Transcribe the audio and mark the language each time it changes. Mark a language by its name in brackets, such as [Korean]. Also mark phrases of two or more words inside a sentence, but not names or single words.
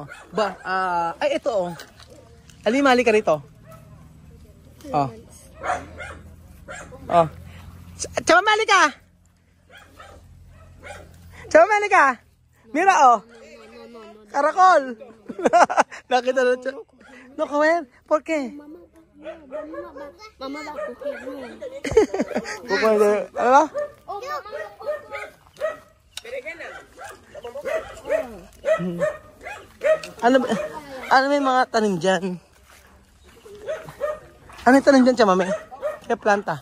[Filipino] Ay, ito oh. Mali ka rito. Chama, mali ka! [Spanish] Mira oh. [Filipino] Karakol. Nakita na siya. [Spanish] No, Kawen. ¿Por qué? Mamá va a coger. [Filipino] Ano? [Spanish] Oh, mamá. [Filipino] Ano may mga tanim dyan? Ano yung tanim dyan, Chamame? Kaya planta?